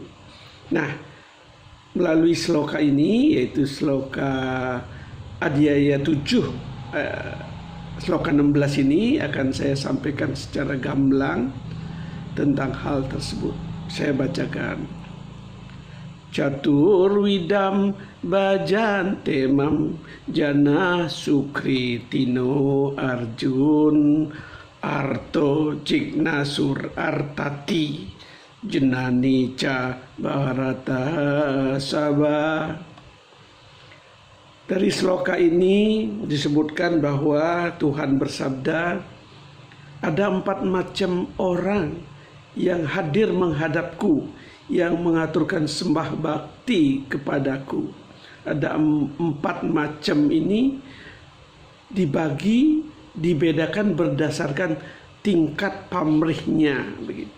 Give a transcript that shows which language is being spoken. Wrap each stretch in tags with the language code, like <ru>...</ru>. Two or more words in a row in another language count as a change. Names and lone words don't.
<id>Nah, melalui sloka ini, yaitu sloka Adhyaya 7, sloka 16 ini akan saya sampaikan secara gamblang tentang hal tersebut. Saya bacakan.</id> <sa>Caturwidam bajantemam jana sukri tino arjun arto jignasur artati jenani ca bharata sabha.</sa> <id>Dari sloka ini disebutkan bahwa Tuhan bersabda, ada 4 macam orang yang hadir menghadapku, yang mengaturkan sembah bakti kepadaku. Ada 4 macam ini dibagi, dibedakan berdasarkan tingkat pamrihnya begitu.</id>